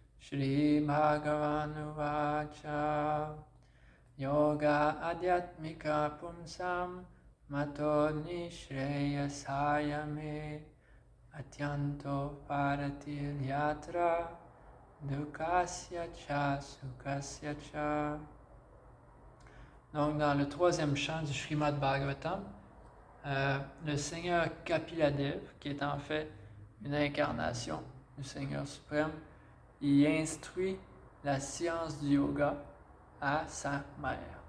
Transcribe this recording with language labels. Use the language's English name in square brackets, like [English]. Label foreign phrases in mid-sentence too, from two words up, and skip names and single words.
[Sanskrit] श्री भगवान् उवाच योग आध्यात्मिक पुंसां मतो निःश्रेयसाय मे अत्यन्तो परतिर् यत्र दुःखस्य च सुखस्य च. [French] Donc, dans le troisième chant du Srimad Bhagavatam, le Seigneur Kapiladev, qui est en fait une incarnation du Seigneur suprême, il instruit la science du yoga à sa mère.